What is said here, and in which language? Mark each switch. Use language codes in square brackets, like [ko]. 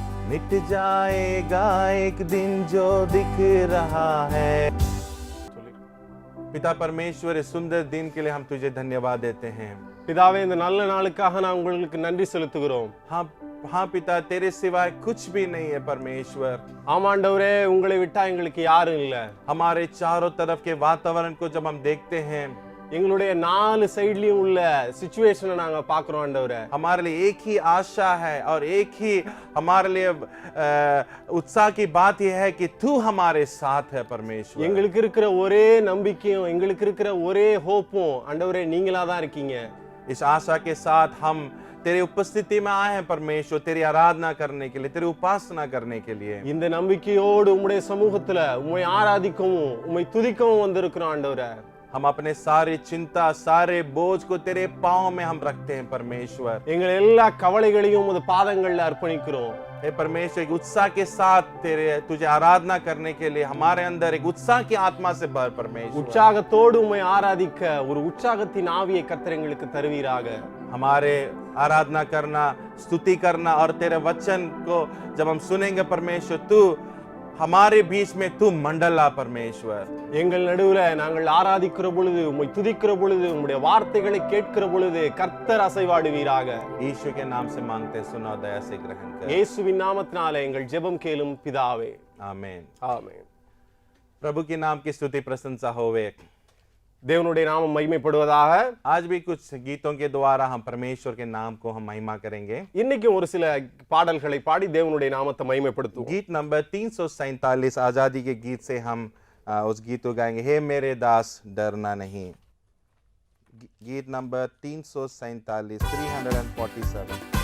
[hi] मिट जाएगा एक दिन जो दिख रहा है। पिता परमेश्वर इस सुंदर दिन के लिए हम तुझे धन्यवाद देते हैं। [ta] பிதாவே, இந்த நல்ல நாளுக்காக நான் உங்களுக்கு நன்றி செலுத்துகிறோம். [hi] हाँ पिता, तेरे सिवाय कुछ भी नहीं है परमेश्वर। [ta] ஆமாண்டவரே, உங்களை விட்டா எங்களுக்கு யாரும் இல்ல. [hi] हमारे चारों तरफ के वातावरण को जब हम देखते हैं, [ta] எங்களுடைய நாலு சைடுலயும் உள்ள சிச்சுவேஷனை நாங்க பாக்குறோம் ஆண்டவரே. [hi] हमारे लिए एक ही आशा है और एक ही हमारे लिए उत्साह की बात यह है कि तू हमारे साथ है परमेश्वर। [ta] எங்களுக்கு இருக்கிற ஒரே நம்பிக்கையும் எங்களுக்கு இருக்கிற ஒரே ஹோப்பும் ஆண்டவரே நீங்களா தான் இருக்கீங்க. [hi] इस आशा के साथ हम तेरी उपस्थिति में आए हैं परमेश्वर, तेरी आराधना करने के लिए, तेरी उपासना करने के लिए। [ta] இந்த நம்பிக்கையோடு உம்முடைய சமூகத்துல உம்மை ஆராதிக்கவும் உம்மை துதிக்கவும் வந்திருக்கிறோம் ஆண்டவரே. [hi] हम अपने सारी चिंता, सारे बोझ को तेरे पांव में हम रखते हैं परमेश्वर। [ta] எங்கள் எல்லா கவலைகளையும் உமது பாதங்கள்ல அர்ப்பணிக்கிறோம். [hi] हे परमेश्वर, एक उत्साह के साथ तुझे आराधना करने के लिए हमारे अंदर एक उत्साह की आत्मा से भर परमेश्वर। [ta] உற்சாகத்தோடு உம்மை ஆராதிக்க ஒரு உற்சாகத்தின் ஆவியை கர்த்தர் எங்களுக்கு தருவீராக. [hi] हमारे आराधना करना, स्तुति करना और तेरे वचन को जब हम सुनेंगे परमेश्वर, तू हमारे बीच में तू मंडला परमेश्वर। [ta] எங்கள் நடுவுல நாங்கள் ஆராதிக்கிற பொழுது, உம்மை துதிக்கிற பொழுது, உம்முடைய வார்த்தைகளை கேட்கிற பொழுது கர்த்தர் அசைவாடுவீராக. [hi] यीशु के नाम से मांगते, सुनो, दया से ग्रहण कर। [ta] இயேசுவின் நாமத்தினாலே எங்கள் ஜெபம் கேளும் பிதாவே. [hi] आमीन। [ta] ஆமென். [hi] प्रभु के नाम की स्तुति प्रशंसा होवे। [ta] தேவனுடைய நாமம் மகிமைப்படுவதாக. [hi] आज भी कुछ गीतों के द्वारा हम परमेश्वर के नाम को हम महिमा करेंगे। [ta] இன்னைக்கு ஒரு சில பாடல்களை பாடி தேவனுடைய நாமத்தை மகிமைப்படுத்துவோம். [hi] गीत नंबर 347 आजादी के गीत से हम उस गीत को गाएंगे, हे मेरे दास डरना नहीं। गीत नंबर 347 347।